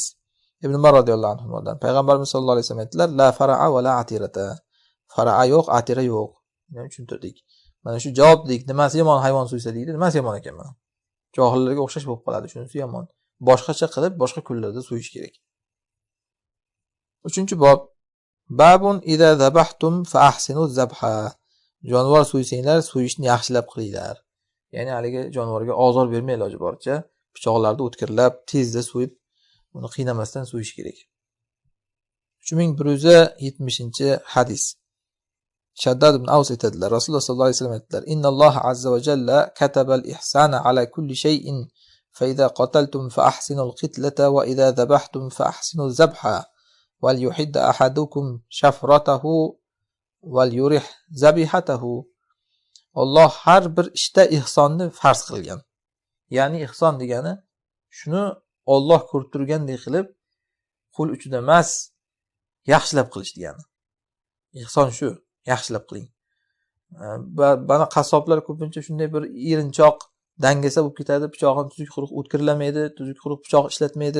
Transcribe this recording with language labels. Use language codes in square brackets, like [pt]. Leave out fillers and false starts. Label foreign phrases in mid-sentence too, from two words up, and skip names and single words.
[uz] Ibn Umar [ar] رضي الله عنه [uz] Payg'ambarimiz [ar] صلى الله عليه وسلم [uz] aytdilar: [ar] "لا فرع ولا عتيرة." [uz] Fara'a yo'q, atira yo'q. Buni tushuntirdik. Mana shu javoblik, nimasi yomon hayvon so'ysa deydi, nimasi yomon ekan mana. Johillarga o'xshash bo'lib qoladi, shunisi yomon. Boshqacha qilib, boshqa kunlarda so'yish kerak. 3-bob. [ar] باب إذا ذبحتم فأحسنوا الذبح. [uz] Jonivor so'ysanglar, so'yishni yaxshilab qilinglar. Ya'ni haligi jonivorga ozor bermay iloji boricha pichoqlarni o'tkirlab, tezda so'yib, uni qiynamasdan so'yish kerak. 3170-hadis. [ar] Shaddad ibn Aws aytadilar, Rasululloh صلى الله عليه وسلم aytdilar: "إن الله عز وجل كتب الإحسان على كل شيء فإذا قتلتم فأحسنوا القتلة وإذا ذبحتم فأحسنوا الذبح وليحد أحدكم شفرته وليرح ذبيحته." [uz] Alloh har bir ishda ihsonni farz qilgan. Ya'ni ihson degani shuni Alloh ko'rib turgandek qilib, qo'l uchida emas, yaxshilab qilish degani. Ihson shu, yaxshilab qiling. Bana qassoblar ko'pincha shunday bir erinchoq, dangasa bo'lib ketadi, pichog'ini tuzuk quruq o'tkirlamaydi, tuzuk quruq pichoq ishlatmaydi.